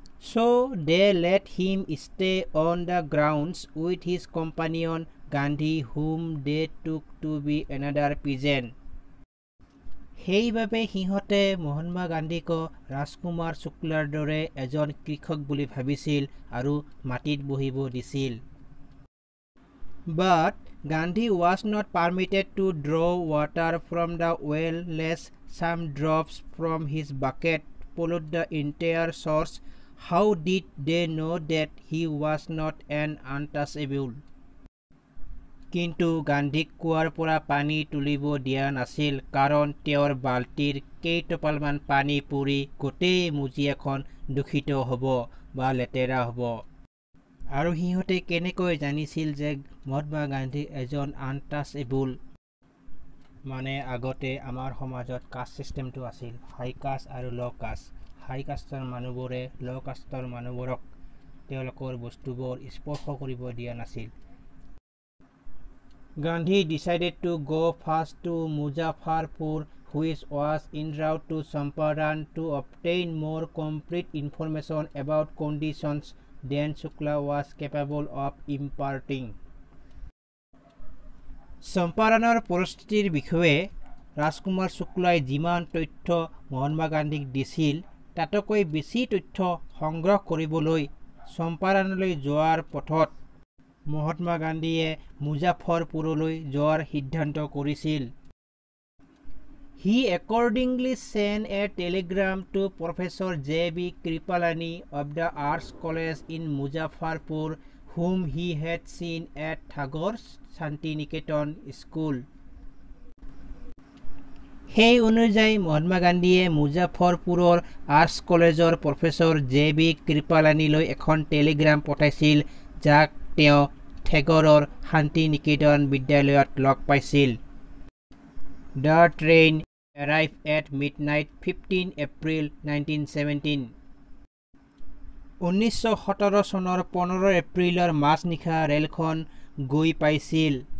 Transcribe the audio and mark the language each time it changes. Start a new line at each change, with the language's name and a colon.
English: So they let him stay on the grounds with his companion Gandhi, whom they took to be another peasant.
Assamese: সেইবাবে সিহঁতে মহাত্মা গান্ধীক ৰাজকুমাৰ শুক্লাৰ দৰে এজন কৃষক বুলি ভাবিছিল আৰু মাটিত বহিব দিছিল।
English: But Gandhi was not permitted to draw water from the well lest some drops from his bucket pollute the entire source. How did they know that he was not an untouchable?
Assamese: কিন্তু গান্ধীক কুৱাৰ পৰা পানী তুলিব দিয়া নাছিল, কাৰণ তেওঁৰ বাল্টিৰ কেইটোপালমান পানী পৰি গোটেই মজিয়াখন দূষিত হ'ব বা লেতেৰা হ'ব। আৰু সিহঁতে কেনেকৈ জানিছিল যে মহাত্মা গান্ধী এজন আনটাচেবল? মানে আগতে আমাৰ সমাজত কাষ্ট ছিষ্টেমটো আছিল, হাই কাষ্ট আৰু ল' কাষ্ট। হাই কাষ্টৰ মানুহবোৰে ল' কাষ্টৰ মানুহবোৰক তেওঁলোকৰ বস্তুবোৰ স্পৰ্শ কৰিব দিয়া নাছিল।
English: Gandhi decided to go first to Muzaffarpur, which was en route to Champaran, to obtain more complete information about conditions than Shukla was capable of imparting.
Assamese: চম্পাৰণৰ পৰিস্থিতিৰ বিষয়ে ৰাজকুমাৰ শুক্লাই যিমান তথ্য মহাত্মা গান্ধীক দিছিল, তাতকৈ বেছি তথ্য সংগ্ৰহ কৰিবলৈ চম্পাৰণলৈ যোৱাৰ পথত মহাত্মা গান্ধীয়ে মুজাফৰপুৰলৈ যোৱাৰ সিদ্ধান্ত কৰিছিল।
English: He accordingly sent a telegram to Professor J.B. Kripalani of the Arts College in Muzaffarpur, whom he had seen at Tagore Shantiniketan School.
Assamese: সেই অনুযায়ী মহাত্মা গান্ধীয়ে মুজাফৰপুৰৰ আৰ্টছ কলেজৰ প্ৰফেচৰ J.B. কৃপালানীলৈ এখন টেলিগ্ৰাম পঠাইছিল, যাক তেওঁ টেগৰৰ শান্তি নিকেতন বিদ্যালয়ত লগ পাইছিল।
English: The train arrived at midnight 15 April 1917.
Assamese: 1917 চনৰ 15 এপ্ৰিলৰ মাজনিশা ৰেলখন গৈ পাইছিল।